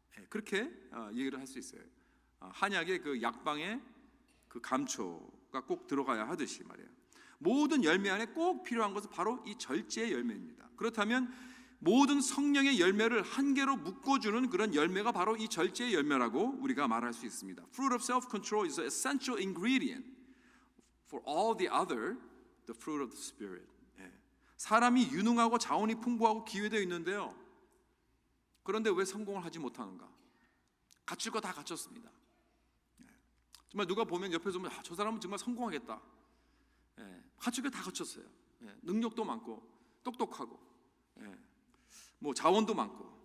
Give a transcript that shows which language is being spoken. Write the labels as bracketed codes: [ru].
[ko] 그렇게 얘기를 할 수 있어요. 한약의 그 약방에 그 감초가 꼭 들어가야 하듯이 말이에요. 모든 열매 안에 꼭 필요한 것은 바로 이 절제의 열매입니다. 그렇다면 모든 성령의 열매를 한 개로 묶어주는 그런 열매가 바로 이 절제의 열매라고 우리가 말할 수 있습니다. [en] Fruit of self-control is an essential ingredient for all the other, the fruit of the Spirit. [ko] 사람이 유능하고 자원이 풍부하고 기회되어 있는데요. 그런데 왜 성공을 하지 못하는가? 갖출 거 다 갖췄습니다. 정말 누가 보면 옆에서 보면 저 사람은 정말 성공하겠다. 갖출 거 다 갖췄어요. 능력도 많고 똑똑하고 뭐 자원도 많고.